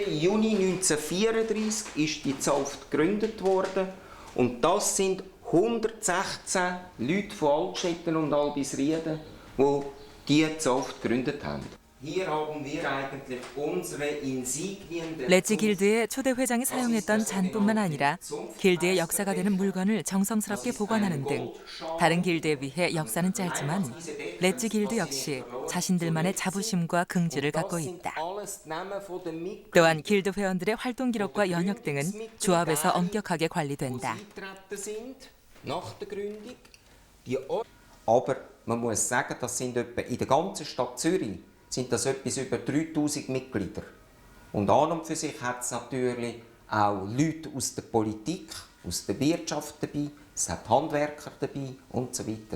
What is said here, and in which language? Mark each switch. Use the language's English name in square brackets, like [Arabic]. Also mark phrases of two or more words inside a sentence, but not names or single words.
[German] Juni 1934 ist die Zunft gegründet worden. Und das sind 116 Leute von Altschnitten und Albisrieden, die diese Zunft gegründet haben. Hier haben wir eigentlich unsere Insignien. [Korean] 렛지 길드의 초대 회장이 사용했던 잔뿐만 아니라 길드의 역사가 되는 물건을 정성스럽게 보관하는 등 다른 길드에 비해 역사는 짧지만 렛지 길드 역시 자신들만의 자부심과 긍지를 갖고 있다. 또한 길드 회원들의 활동 기록과 연역 등은 조합에서 엄격하게 관리된다. [German] Aber man muss sagen, das sind etwa in der ganzen Stadt Zürich sind das etwas über 3000 Mitglieder. Und an und für sich hat es natürlich auch Leute aus der Politik, aus der Wirtschaft dabei, es hat Handwerker dabei und so weiter.